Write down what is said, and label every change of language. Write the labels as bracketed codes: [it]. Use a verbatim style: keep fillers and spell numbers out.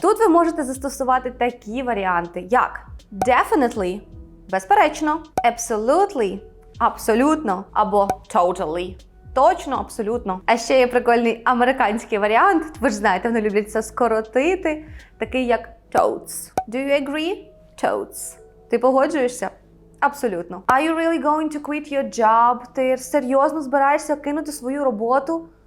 [uk] Тут ви можете застосувати такі варіанти, як definitely – безперечно, absolutely – абсолютно, або totally – точно, абсолютно. А ще є прикольний американський варіант, ви ж знаєте, вони люблять це скоротити, такий як totes. [en] Do you agree? Totes. [uk] Ти погоджуєшся? Абсолютно. [en] Are you really going to quit your job? [uk] Ти серйозно збираєшся кинути свою роботу?